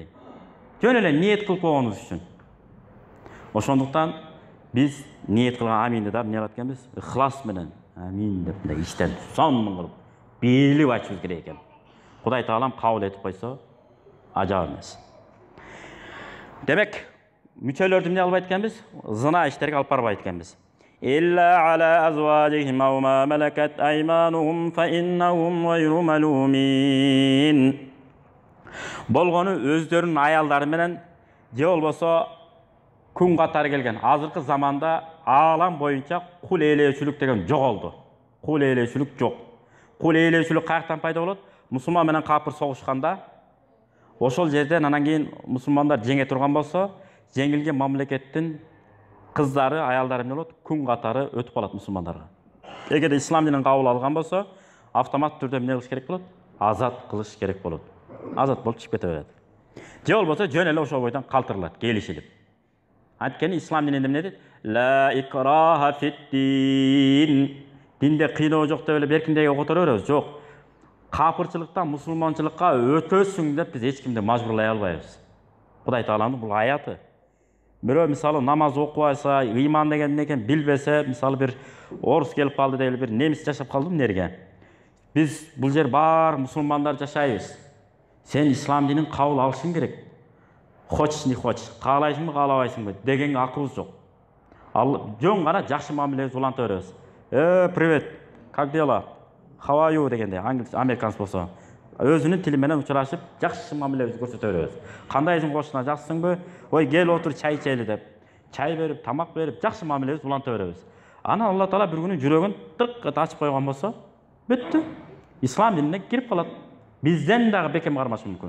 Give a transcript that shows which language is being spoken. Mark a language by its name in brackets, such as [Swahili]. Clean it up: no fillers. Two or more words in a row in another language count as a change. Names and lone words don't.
[Kyrgyz] Жөн эле ниет кылып койгонубуз үчүн. Ошондуктан биз ниет кылган аминди да эмне кылат экенбиз? Ихлас менен амин деп мындай иштен сонун кылып берилип айтышыбыз керек экен. Кудай Таалам кабыл этип койсо, ажап эмес. Демек, мүчөлөрдү эмне албайт экенбиз? Зына иштерге алып барбайт экенбиз. [Arabic] إلا على أزواجهم أو ما ملكت أيمانهم فإنهم غير ملومين. [Kyrgyz] Болгону өздөрүнүн аялдары менен же болбосо күн катары келген. Азыркы заманда аалам боюнча кул ээлөөчүлүк деген жоголду. Кул ээлөөчүлүк жок. Кул ээлөөчүлүк каяктан пайда болот? Мусулман менен капыр согушканда, ошол жерден анан кийин мусулмандар жеңе турган болсо, жеңилген мамлекеттин кыздары, аялдары эмне болот? Күн катары өтүп калат мусулмандарга. Эгер ислам динин кабыл алган болсо, автомат түрдө эмне кылыш керек болот? Азат кылыш керек болот. Азат болуп чыгып кете берет. Же болбосо жөн эле ошол бойдон калтырылат, келишилип. Анткени ислам дининде эмне дейт? [Arabic] لا إكراه في الدين. [Kyrgyz] Динде кыйноо жок деп эле беркиндеги которо беребиз. Жок. Капырчылыктан мусулманчылыкка өтөсүң деп биз эч кимди мажбурлай албайбыз. Кудай Тааламдын бул аяты. Бирөө мисалы намаз окубайса, ыйман деген эмне экенин билбесе, мисалы бир орус келип калды дейли, бир немис жашап калды эмнерге. Биз бул жер бар мусулмандар жашайбыз. Сен ислам динин кабыл алышың керек. [Russian] Хочешь не хочешь, [Kyrgyz] каалайсыңбы, каалабайсыңбы дегенге акыбыз жок. Ал жөн гана жакшы мамилебизди уланта беребиз. [Russian] Привет, как дела? [English] How are you [Kyrgyz] дегенде, американец болсо, өзүнүн тили менен учурашып, жакшы мамилебизди көрсөтө беребиз. Кандайсың кошуна, жакшысыңбы? Ой, кел отур, чай ичели деп, чай берип, тамак берип, жакшы мамилебизди уланта беребиз. Анан Алла Таала бир күнү жүрөгүн тырк ачып койгон болсо, бүттү. Ислам динине кирип калат. Бизден дагы бекем кармашы мүмкүн.